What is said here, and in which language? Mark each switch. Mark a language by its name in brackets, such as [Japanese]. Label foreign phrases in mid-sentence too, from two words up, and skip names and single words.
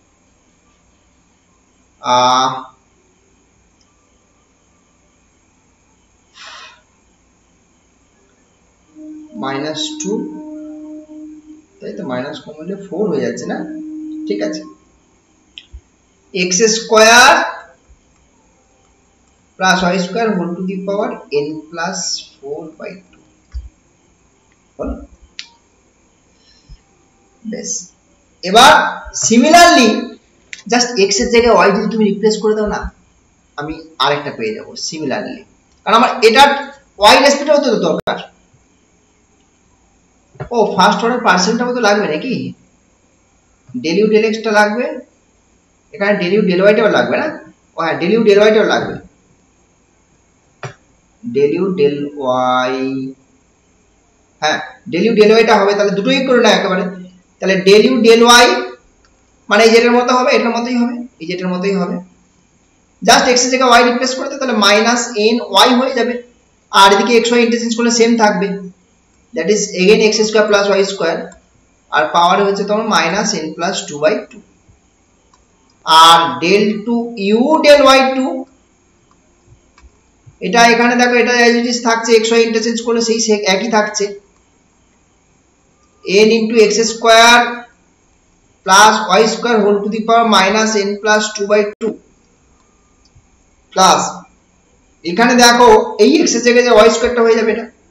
[Bangla] -2, তাই তো, মাইনাস কমলে 4 হয়ে যাচ্ছে না, ঠিক আছে, [English] x square plus y square whole to the power n plus 4/2 [Bangla] হলো, বেশ। এবার [English] similarly just x [Bangla] এর জায়গায় y যদি তুমি রিপ্লেস করে দাও না, আমি আরেকটা পেয়ে যাব সিমিলারলি, কারণ আমার এটা y রেসপেক্টে হতে তো দরকার। ও [English] first order [Bangla] পার্সেন্টটা মতো লাগবে নাকি, [English] del u del x [Bangla] টা লাগবে, এখানে [English] del u del y [Bangla] টাও লাগবে না, ও হ্যাঁ [English] del u del y [Bangla] টাও লাগবে, [English] del u del y, [Bangla] হ্যাঁ [English] del u del y [Bangla] টা হবে, তাহলে দুটোই করে না একেবারে, তাহলে [English] del u del y [Bangla] মানে এই যেটার মতো হবে, এটার মতোই হবে, এই যেটার মতোই হবে, [English] just x [Bangla] এর জায়গায় y রিপ্লেস করতে, তাহলে [English] minus n y [Bangla] হয়ে যাবে, আর এদিকে x y ইন্টারচেঞ্জ করলে সেম থাকবে, [English] that is again x square plus y square, [Bangla] আর পাওয়ার হচ্ছে তোমার [English] minus n plus 2/2, [Bangla] আর [English] del 2u del y2, [Bangla] এটা এখানে দেখো এটা [English] as it is [Bangla] থাকছে, x y ইন্টারচেঞ্জ করলে সেই একই থাকছে, [English] n into x square plus y square whole to the power minus n plus 2/2, [Bangla] প্লাস এখানে দেখো এই x এর জায়গায় যে y স্কয়ারটা হয়ে যাবে, এটা